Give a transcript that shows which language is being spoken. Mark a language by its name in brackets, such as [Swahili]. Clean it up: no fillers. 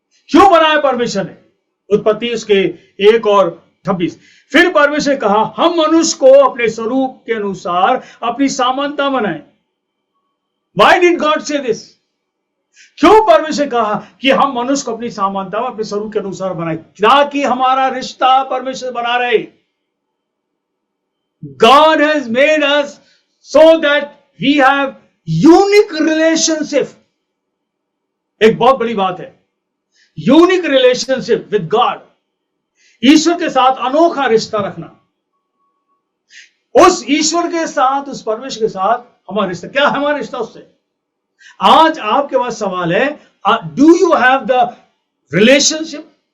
[Hindi] क्यों बनाया परमेश्वर ने? उत्पत्ति उसके 1:26, फिर परमेश्वर ने कहा, हम मनुष्य को अपने स्वरूप के अनुसार अपनी समानता बनाए। [English] Why did God say this? [Hindi] क्यों परमेश्वर कहा कि हम मनुष्य को अपनी समानता में, अपने स्वरूप के अनुसार बनाए? ताकि हमारा रिश्ता परमेश्वर बना रहे। [English] God has made us so that we have unique relationship. [Hindi] एक बहुत बड़ी बात है, [English] Unique relationship with God. [Hindi] ईश्वर के साथ अनोखा रिश्ता रखना। उस ईश्वर के साथ, उस परमेश्वर के साथ हमारा रिश्ता क्या है? हमारा रिश्ता उससे। आज आपके पास सवाल है, [English] Do you have the relationship?